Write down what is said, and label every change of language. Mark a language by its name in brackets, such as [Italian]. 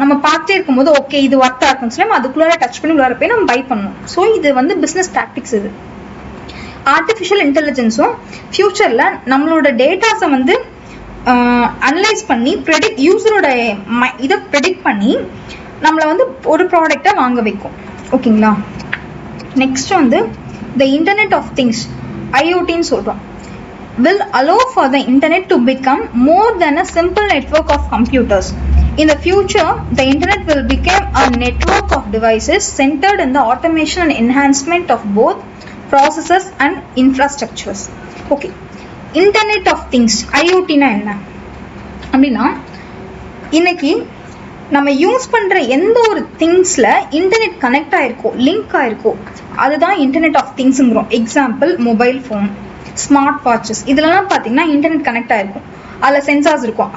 [Tamil] நம்ம பார்த்துட்டே இருக்கும்போது ஓகே இது ஒர்த்தாக இருக்குன்னு சொல்லி நம்ம அதுக்குள்ளார டச் பண்ணி உள்ளார போய் நம்ம பை பண்ணணும். ஸோ இது வந்து பிஸ்னஸ் டாக்டிக்ஸ். இது ஆர்டிஃபிஷியல் இன்டெலிஜென்ஸும் ஃபியூச்சரில் நம்மளோட டேட்டாஸை வந்து அனலைஸ் பண்ணி யூசரோட இதை ப்ரெடிக்ட் பண்ணி நம்மளை வந்து ஒரு ப்ராடக்டை வாங்க வைக்கும். ஓகேங்களா? நெக்ஸ்ட் வந்து த இன்டர்நெட் ஆஃப் திங்ஸ், ஐஓடின்னு சொல்றோம், [English] will allow for the internet to become more than a simple network of computers. In the future, the internet will become a network of devices centered in the automation and enhancement of both processes and infrastructures. Okay. [Tamil] Internet of things, ஐஓடினா என்ன அப்படின்னா, இன்னைக்கு நம்ம use பண்ற எந்த ஒரு திங்ஸ்ல internet connect ஆயிருக்கோ, link ஆயிருக்கோ, அதுதான் internet of திங்ஸ்ங்கிறோம். Example mobile phone, smart watches, இதுலலாம் பார்த்தீங்கன்னா இன்டர்நெட் கனெக்ட் ஆயிருக்கும். அதில் சென்சார்ஸ் இருக்கும்.